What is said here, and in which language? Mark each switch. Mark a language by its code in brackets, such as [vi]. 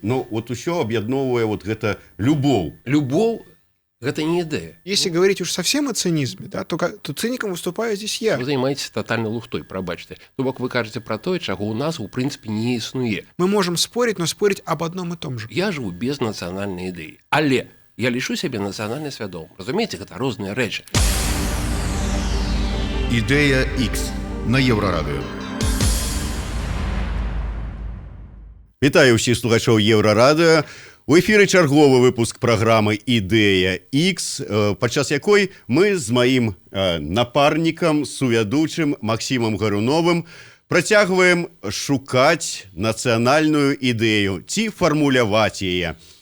[be] Вот усё аб'ядноўвае вот гэта любоў. Любоў гэта не ідэя. [ru] Если говорить уж совсем о цинизме, да, то циником выступаю здесь я. [be] Вы занимаетесь тотальной лухтой, прабачьте. То бок вы кажете про то, [ru] чего у нас у принципе [be] не існуе. [ru] Мы можем спорить, но спорить об одном и том же. [be] Я живу без нацыянальнай ідэі. Але я лішу сябе нацыянальна свядомым. Разумееце, гэта розныя рэчы. Ідэя X на Еўрарадыё. Вітаю ўсіх слухачоў Еўрарадыё. У эфіры чарговы выпуск праграмы «Ідэя X», падчас якой мы з маім напарнікам, сувядучым Максімам Гаруновым працягваем шукаць нацыянальную ідэю ці фармуляваць яе.